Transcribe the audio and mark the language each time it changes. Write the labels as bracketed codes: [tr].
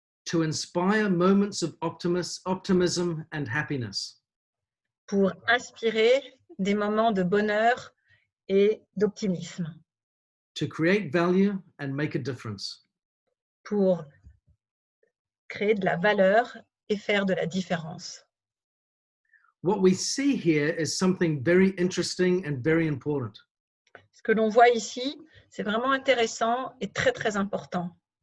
[en] To inspire moments of optimism and happiness. [fr] Pour inspirer des moments de bonheur et d'optimisme. [en] To create value and make a difference. [fr] Pour créer de la valeur et faire de la différence. [en] What we see here is something very interesting and very important. [fr] Ce que l'on voit ici, c'est vraiment intéressant et très, très important.